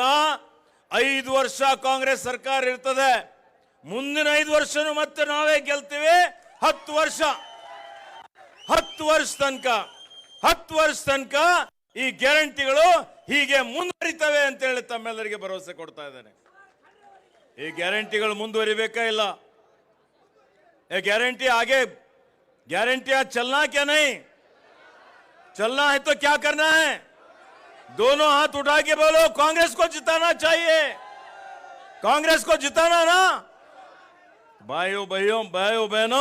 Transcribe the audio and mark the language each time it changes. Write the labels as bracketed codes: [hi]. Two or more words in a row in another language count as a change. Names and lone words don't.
[kn] 5 ವರ್ಷ ಕಾಂಗ್ರೆಸ್ ಸರ್ಕಾರ ಇರ್ತದೆ, ಮುಂದಿನ 5 ವರ್ಷನೂ ಮತ್ತೆ ನಾವೇ ಗೆಲ್ತೀವಿ। 10 ವರ್ಷ ತನಕ ಈ ಗ್ಯಾರಂಟಿಗಳು ಹೀಗೆ ಮುಂದುವರಿತವೆ ಅಂತ ಹೇಳಿ ತಮ್ಮೆಲ್ಲರಿಗೆ ಭರವಸೆ ಕೊಡ್ತಾ ಇದ್ದೇನೆ। ಈ ಗ್ಯಾರಂಟಿಗಳು ಮುಂದುವರಿಬೇಕಾ ಇಲ್ಲ? [hi] गारंटी आगे गारंटियां चलना क्या नहीं, चलना है तो क्या करना है? दोनों हाथ उठा के बोलो, कांग्रेस को जिताना चाहिए, कांग्रेस को जिताना ना भाइयों बहनों।